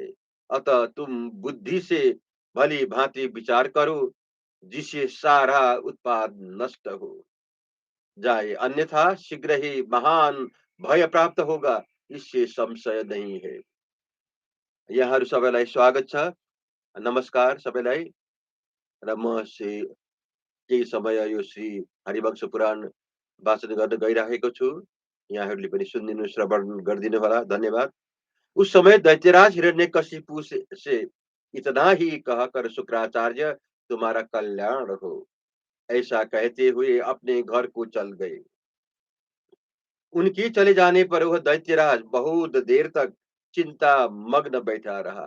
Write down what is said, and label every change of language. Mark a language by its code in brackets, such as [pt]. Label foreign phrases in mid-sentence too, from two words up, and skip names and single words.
[hi] अतः तुम बुद्धि से भली भांति विचार करो जिससे सारा उत्पाद नष्ट हो जाए, अन्यथा शीघ्र ही महान भय प्राप्त होगा, इससे संशय नहीं है। [ne] यहाँ सबैलाई स्वागत छ। नमस्कार सबैलाई। र म श्री केही समय यो श्री हरिवंश पुराण वाचन गर्न गइराखेको छु। यहाँहरूले पनि सुनिदिनु श्रवण गरिदिनु होला, धन्यवाद। [hi] उस समय दैत्यराज हिरण्यकशिपु से इतना ही कहकर शुक्राचार्य तुम्हारा कल्याण हो ऐसा कहते हुए अपने घर को चल गए। उनके चले जाने पर वह दैत्यराज बहुत देर तक चिंता मग्न बैठा रहा।